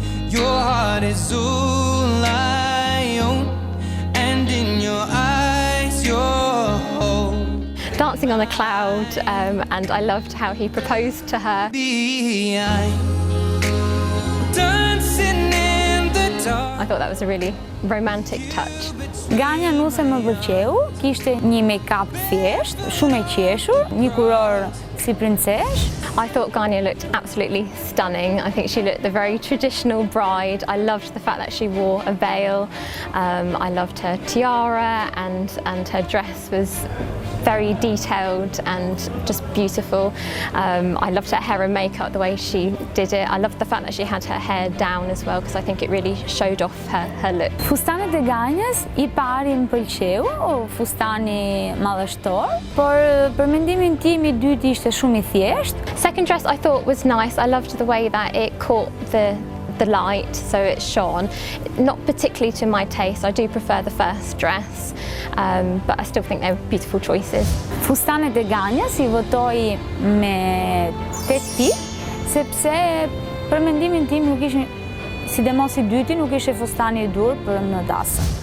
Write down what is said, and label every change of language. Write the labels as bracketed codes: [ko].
[en] Your heart is all I own, and in your eyes you're whole. Dancing on a cloud, and I loved how he proposed to her. Dancing in the I thought that was a really romantic touch. [sq] Ganja nuse më pëlqeu, kishte një make-up thjesht, shumë e qeshur, një kuror si princesh. [en] I thought Ganya looked absolutely stunning. I think she looked the very traditional bride. I loved the fact that she wore a veil. I loved her tiara and her dress was very detailed and just beautiful. I loved her hair and makeup, the way she did it. I loved the fact that she had her hair down as well because I think it really showed off her look. [sq] Fustanet e Ganjës i pari më pëlqeu, fustani madhështor, por për mendimin tim i dyti ishte shumë i thjeshtë. [en] Second dress I thought was nice. I loved the way that it caught the light, so it shone. Not particularly to my taste. I do prefer the first dress, but I still think they were beautiful choices. [sq] Fustanet e Ganjës i votoi me 8 pikë, sepse për mendimin tim nuk ishin, sidomos i dyti, nuk ishte fustani i dur për në dasëm.